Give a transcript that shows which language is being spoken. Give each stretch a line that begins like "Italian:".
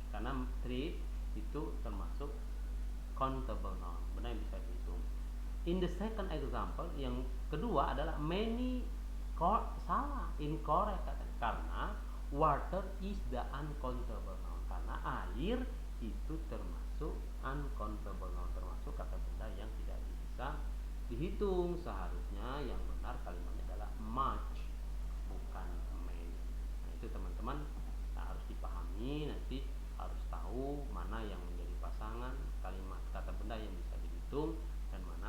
Indonesian: Karena trip itu termasuk countable noun, benar yang bisa dihitung.
English: In the second example,
Indonesian: yang kedua adalah many, salah, incorrect katanya.
English: Karena water is the uncountable noun.
Indonesian: Karena air itu termasuk uncountable noun, termasuk kata benda yang tidak bisa dihitung. Seharusnya yang benar kalimatnya adalah much, bukan many. Nah, itu teman-teman harus dipahami, nanti harus tahu mana yang menjadi pasangan kalimat kata benda yang bisa dihitung dan